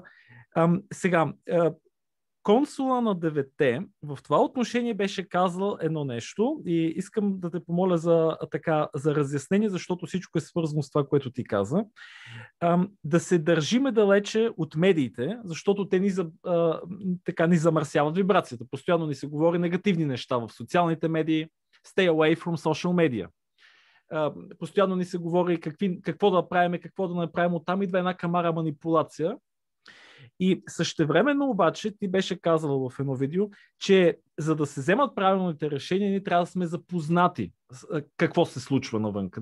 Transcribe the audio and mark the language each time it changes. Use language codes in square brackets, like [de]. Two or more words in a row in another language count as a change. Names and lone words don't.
[bg] Сега, консула на 9-те в това отношение беше казал едно нещо и искам да те помоля за разяснение, защото всичко е свързано с това, което ти каза. Да се държиме далече от медиите, защото те ни замърсяват вибрацията. Постоянно ни се говори негативни неща в социалните медии. [en] Stay away from social media. [bg] Постоянно ни се говори какво да правим, какво да направим. Оттам идва една камара манипулация. И същевременно обаче ти беше казала в едно видео, че за да се вземат правилните решения, ние трябва да сме запознати какво се случва навънка.